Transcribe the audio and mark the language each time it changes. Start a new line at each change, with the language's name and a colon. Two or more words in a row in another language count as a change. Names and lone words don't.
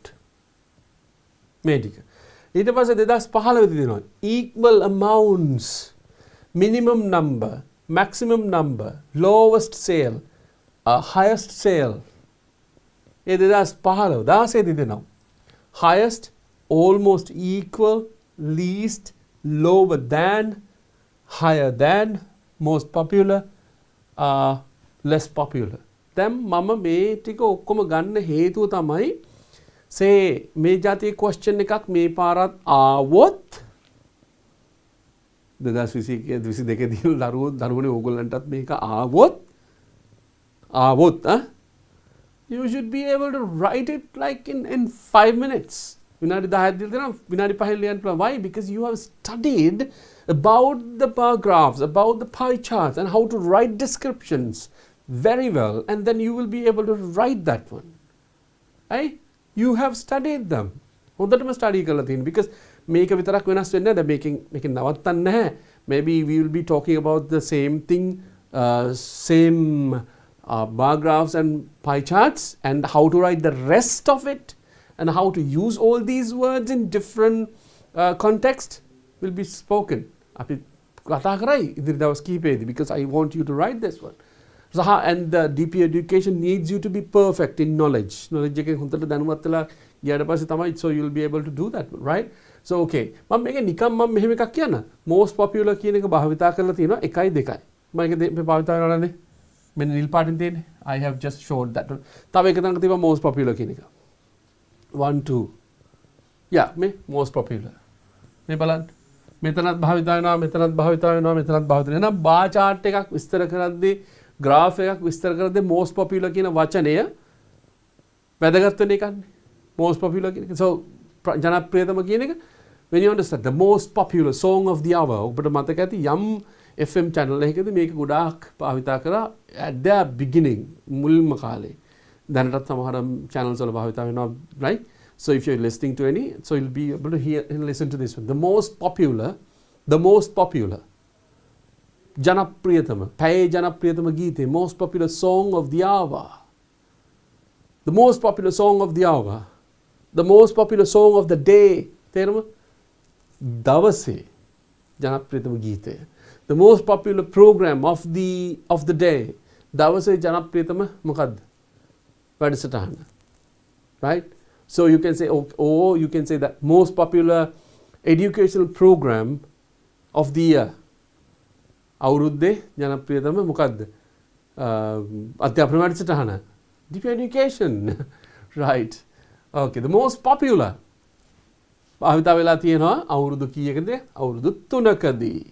Sinhala: මේ ටික. ඊට පස්සේ 2015 දී දෙනවා
English: equal amounts, minimum number, maximum number, lowest sale, highest sale.
Sinhala: ඒ 2015 16 දී දෙනවා
English: highest, almost equal, least, lower than, higher than, most popular, less popular.
Sinhala: දැන් මම මේ ටික ඔක්කොම ගන්න හේතුව තමයි say මේ જાතිය question එකක් මේ පාරත් ආවොත් 2022 දී දරුවනේ ඕගොල්ලන්ටත් මේක ආවොත්
English: you should be able to write it like in 5 minutes.
Sinhala: විනාඩි 10ක් දීලා දෙනවා විනාඩි 5 ලියන්න පුළුවන්.
English: Why? Because you have studied about the bar graphs, about the pie charts and how to write descriptions very well, and then you will be able to write that one. Right? You have studied them.
Sinhala: හොඳටම study කරලා තියෙනවා. Because මේක විතරක් වෙනස් වෙන්නේ නැහැ. මේක නවත්තන්න නැහැ.
English: Maybe we will be talking about the same thing, same bar graphs and pie charts, and how to write the rest of it, and how to use all these words in different context will be spoken.
Sinhala: අපි කතා කරයි ඉදිරි දවස් කිහිපෙදී
English: because I want you to write this one. And the DP education needs you to be perfect in knowledge.
Sinhala: Knowledge එකෙන් හොඳට දැනුවත් වෙලා ඊට පස්සේ තමයි
English: so you'll be able to do that right so okay
Sinhala: මම මේක නිකම් මම මෙහෙම එකක් කියන්න
English: most popular
Sinhala: කියන එක භාවිතා කරලා තියෙනවා 1 2 මම ඒක මේ භාවිතා කරනවා නේද මෙන්න නිල් පාටින් තියෙන්නේ
English: I have just showed that
Sinhala: තව එක තැනක තිබ්බා
English: most popular
Sinhala: කියන එක 1 2 yeah මේ
English: most popular
Sinhala: මේ බලන්න මෙතනත් භාවිතා වෙනවා මෙතනත් භාවිතා වෙනවා මෙතනත් භාවිතා වෙනවා එහෙනම්
English: bar chart
Sinhala: එකක් විස්තර කරද්දී graph එකක් විස්තර කරද්දී
English: most popular
Sinhala: කියන වචනය වැදගත් වෙන එකන්නේ
English: most popular
Sinhala: කියන එක so ජනප්‍රියතම කියන එක
English: when you understand the most popular song of the hour
Sinhala: ඔබට මතක ඇති යම්
English: FM channel
Sinhala: එකකදී මේක ගොඩාක් භාවිතා කරා
English: at the beginning
Sinhala: මුල්ම කාලේ දැනටත් සමහර channels වල භාවිතා
English: වෙනවා right so if you're listening to any so you'll be able to hear and listen to this one the most popular
Sinhala: ජනප්‍රියතම පැයේ ජනප්‍රියතම ගීතේ
English: most popular song of the hour the most popular song of the hour the most popular song of the day
Sinhala: තේරුම දවසේ ජනප්‍රියතම ගීතය
English: the most popular program of the day
Sinhala: දවසේ ජනප්‍රියතම මොකද්ද වැඩසටහන
English: right so you can say or you can say that most popular educational program of the year
Sinhala: අවුරුද්දේ ජනප්‍රියතම මොකද්ද අධ්‍යාපන වැඩසටහන
English: deep education right okay the most popular
Sinhala: භාවිතා වෙලා තියෙනවා අවුරුදු කීයකද අවුරුදු 3කදී